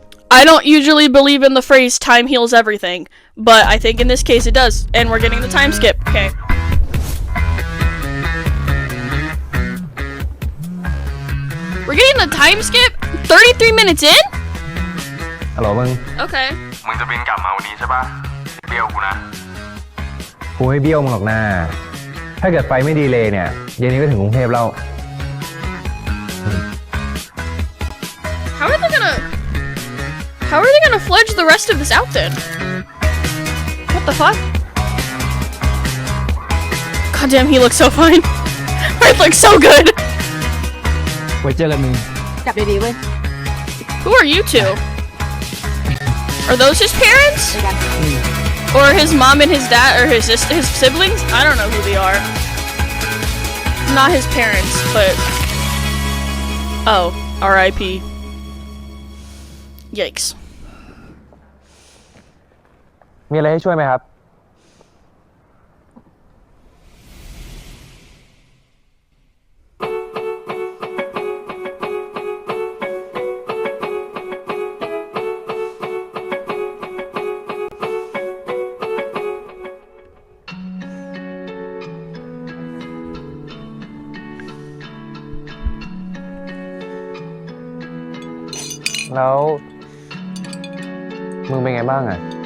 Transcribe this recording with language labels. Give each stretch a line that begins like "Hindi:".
English: I don't usually believe in the phrase time heals everything, but I think in this case it does, and we're getting the time skip. Okay. We're getting the time skip? 33 minutes in?
Thai: ฮัลโหลมึง
English: Okay.
Thai: มึงจะบินกลับมาวันนี้ใช่ปะเบี้ยวกูนะ กูไม่เบี้ยวมึงหรอกนะถ้าเกิดไฟไม่ดีเลยเนี่ยเย็นนี้ก็ถึงกรุงเทพแล้ว
English: How are they gonna fledge the rest of this out then? What the fuck? God damn, he looks so fine. It looks so good.
Thai: ไว้เจอกันมึง กลับดีๆเว้ย
English: Who are you two? Are those his parents? Or his mom and his dad, or his siblings? I don't know who they are. Not his parents, but oh, R.I.P. Yikes.
Thai: มีอะไรให้ช่วยไหมครับ แล้ว มึงเป็นไงบ้างอ่ะ